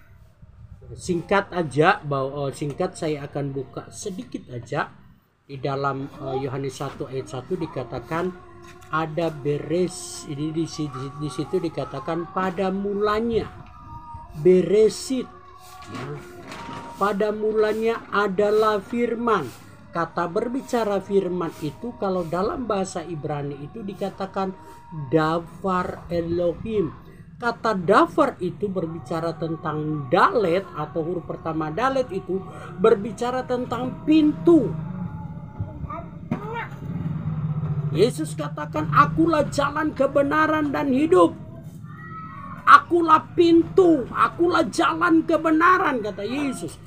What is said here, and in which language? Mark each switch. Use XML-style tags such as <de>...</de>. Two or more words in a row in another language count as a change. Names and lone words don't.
<id>Singkat aja singkat saya akan buka sedikit aja di dalam Yohanes 1 ayat 1 dikatakan ada beres ini di situ dikatakan pada mulanya beresit. Ya. Pada mulanya adalah firman. Kata berbicara firman itu kalau dalam bahasa Ibrani itu dikatakan</id> <he>דבר אלוהים.</he> <id>Kata davar itu berbicara tentang dalet atau huruf pertama dalet itu berbicara tentang pintu. Yesus katakan akulah jalan kebenaran dan hidup. Akulah pintu, akulah jalan kebenaran kata Yesus.</id>